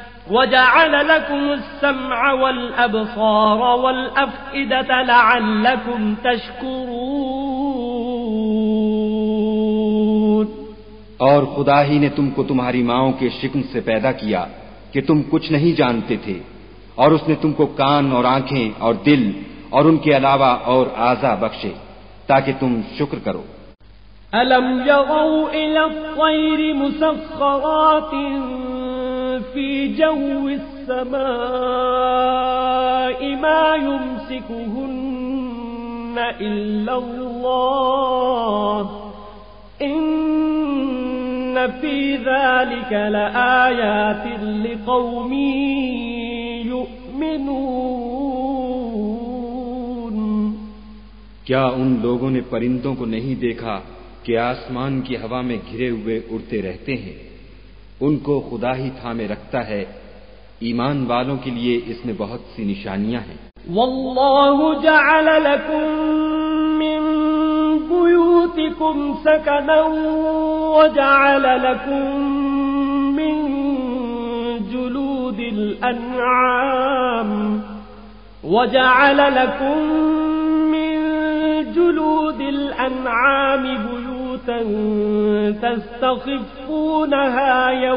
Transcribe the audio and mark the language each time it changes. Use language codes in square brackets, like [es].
[ar] وجعل لكم السمع والأبصار والأفئدة لعلكم تشكرون. [ur] اور خدا ہی نے تم کو تمہاری ماؤں کے شکم سے پیدا کیا کہ تم کچھ نہیں جانتے تھے، اور اس نے تم کو کان اور آنکھیں اور دل اور ان کے علاوہ اور اعضاء بخشے تاکہ تم شکر کرو. [ar] أَلَمْ يَرَوْا إِلَى الطَّيْرِ مُسَخَّرَاتٍ فِي جَوِّ السَّمَاءِ مَا يُمْسِكُهُنَّ إِلَّا اللَّهُ إِنَّ فِي ذَلِكَ لَآيَاتٍ لِقَوْمٍ يُؤْمِنُونَ. [ur] کیا ان لوگوں نے پرندوں کو نہیں دیکھا کہ آسمان کی ہوا میں گھرے ہوئے اڑتے رہتے ہیں؟ ان کو خدا ہی تھامے رکھتا ہے. ایمان والوں کے لیے اس میں بہت سی نشانیاں ہیں. [ar] واللہ جعل لکم من بیوتکم سکنا وجعل لکم من جلود الانعام جلود الأنعام بيوتا تستخفونها